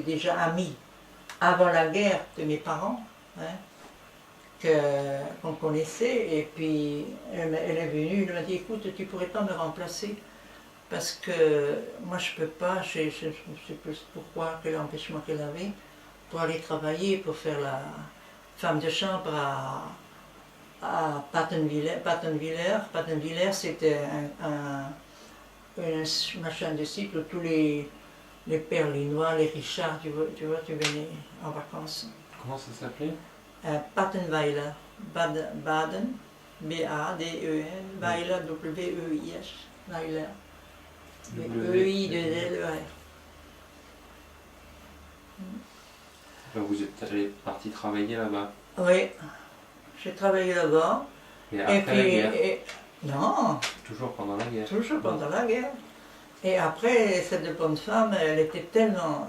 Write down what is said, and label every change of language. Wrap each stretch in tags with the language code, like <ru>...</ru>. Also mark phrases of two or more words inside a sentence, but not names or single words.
<fr>déjà amie avant la guerre de mes parents, hein, qu'on connaissait, et puis elle est venue, elle m'a dit, écoute, tu pourrais pas me remplacer, parce que moi je peux pas, je ne sais plus pourquoi, quel empêchement qu'elle avait, pour aller travailler, pour faire la femme de chambre à Pattenwiller. Pattenwiller, c'était un machin de site où tous les Berlinois, les Richards, tu venaient en vacances. Comment ça s'appelait? Pattenweiler, Baden, B-A-D-E-N, Weiler, W-E-I-S, Weiler, E-I-2-L-E-R. Vous êtes parti travailler là-bas? Oui, j'ai travaillé là-bas. Et après la guerre? Non. Toujours pendant la guerre? Toujours pendant la guerre. Et après, cette bonne femme, elle était tellement...</fr>